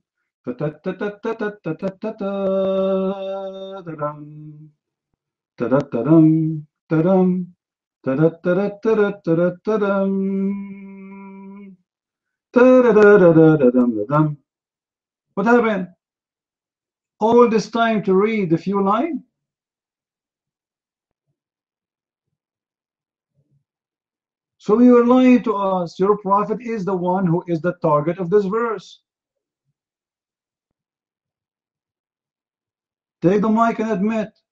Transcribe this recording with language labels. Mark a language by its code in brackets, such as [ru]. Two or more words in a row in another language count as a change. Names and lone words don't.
[en] ta-ta-ta-ta-ta-ta-ta-ta-ta-ta-dum, ta-da-ta-dum, ta-dum, ta-da-ta-da-ta-da-ta-da-ta-dum, ta-da-da-da-da-da-dum-da-dum. What happened? All this time to read a few lines? So you are lying to us. Your prophet is the one who is the target of this verse. Take the mic and admit.